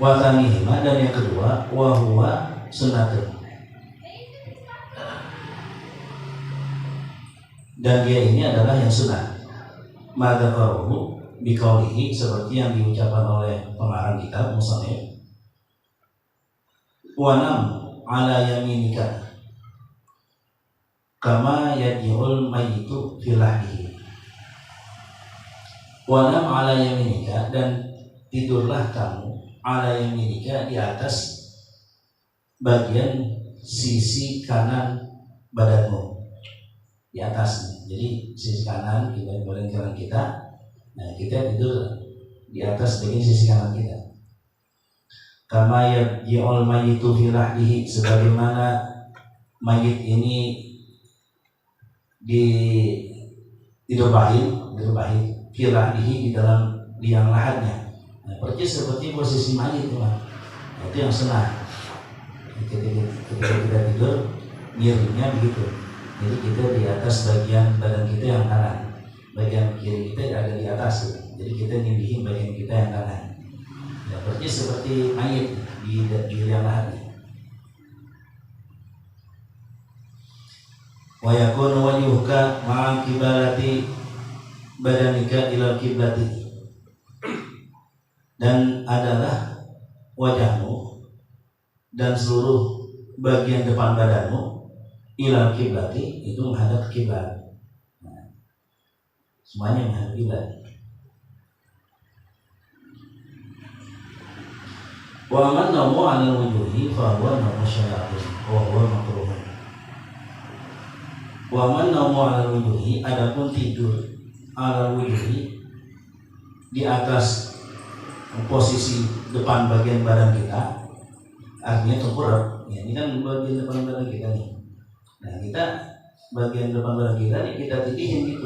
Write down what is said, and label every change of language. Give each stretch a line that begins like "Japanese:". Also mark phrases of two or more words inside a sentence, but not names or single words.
Indonesian: Watanihima, dan yang kedua wahuwa sunnatun, dan dia ini adalah yang sunnah.
Arabic: ما ذكره بقوله,
Indonesian: seperti yang diucapkan oleh pengarang kitab musannif,
Arabic: ونم على يمينك كما يوضع الميت في لحده. ونم على يمينك,
Indonesian: dan tidurlah kamu
Arabic: على يمينك,
Indonesian: di atas bagian sisi kanan badanmu, di atasnya. Jadi sisi kanan kita, bagian kanan kita, nah kita tidur di atas bagian sisi kanan kita.
Arabic: كما يوضع الميت في لحده,
Indonesian: sebagaimana mayit ini dirubahin filahdihi, di dalam liang lahatnya. Nah, persis seperti posisi mayit, nah, itu yang sunnah. Ketika kita tidur, miringnya begitu. Jadi kita di atas bagian badan kita yang kanan, bagian kiri kita ada di atas. Jadi kita nyimbihin bagian kita yang kanan. Ya, persis seperti mayit di liang lahatnya.
Arabic: ويكون وجهك مع قبالة بدنك إلى القبلة,
Indonesian: dan adalah wajahmu dan seluruh bagian depan badanmu
Arabic: إلى القبلة,
Indonesian: itu menghadap kiblat. Nah, semuanya menghadap kiblat.
Arabic: ومن نام على وجهه فهو نوم الشياطين وهو مكروه. ومن نام على وجهه,
Indonesian: adapun tidur
Arabic: على وجهه,
Indonesian: di atas posisi depan bagian badan kita, artinya tengkurap. Ya, ini kan bagian depan badan kita nih. Nah, kita bagian depan badan kita nih kita tidihin gitu.